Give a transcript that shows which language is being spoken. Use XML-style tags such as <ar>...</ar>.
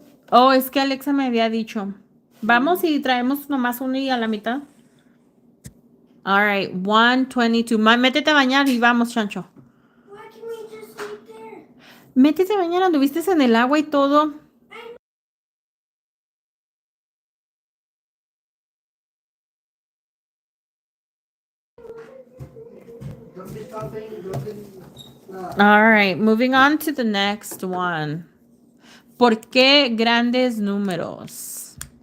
<es>Oh, es que Alexa me había dicho. Vamos y traemos nomás uno y a la mitad.</es> <en>All right,</en> <es>122. Métete a bañar y vamos, Chancho.</es> <en>Why can we just sleep there?</en> <es>Métete a bañar, anduviste en el agua y todo.</es> <en>All right, moving on to the next one.</en> <es>¿Por qué grandes números?</es>